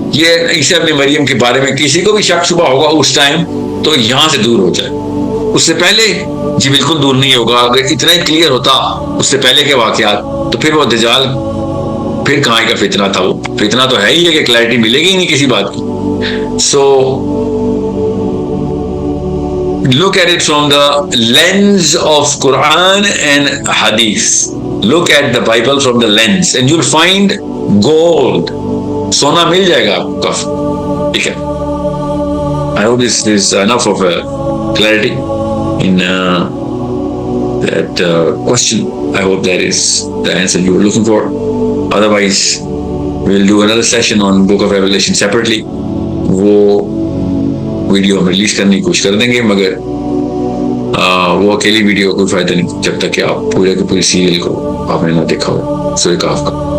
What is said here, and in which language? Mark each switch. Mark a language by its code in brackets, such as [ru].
[ur] یہ عیسیٰ ابن مریم کے بارے میں کسی کو بھی شک شبہ ہوگا اس ٹائم تو یہاں سے دور ہو جائے. اس سے پہلے جی بالکل دور نہیں ہوگا. اگر اتنا ہی کلیئر ہوتا اس سے پہلے کے واقعات تو پھر وہ دجال پھر کہاں کا فتنہ تھا. وہ فتنہ تو ہے ہی ہے کہ کلیئرٹی ملے گی ہی نہیں کسی بات کی. [en] So look at it from the lens of Quran and Hadith. Look at the Bible from the lens and you'll find gold. [ur] سونا مل جائے گا آپ کو. ٹھیک ہے, [en] I hope this is enough of a clarity in that question. I hope that is the answer you were looking for. Otherwise we'll do another session on book of Revelation separately. [ur] وہ video ہم release کرنے کی کوشش کر دیں گے، مگر وہ اکیلی ویڈیو کوئی فائدہ نہیں جب تک کہ آپ پورے کے پوری سیریل کو آپ نے نہ دیکھا ہو سورہ کہف کا.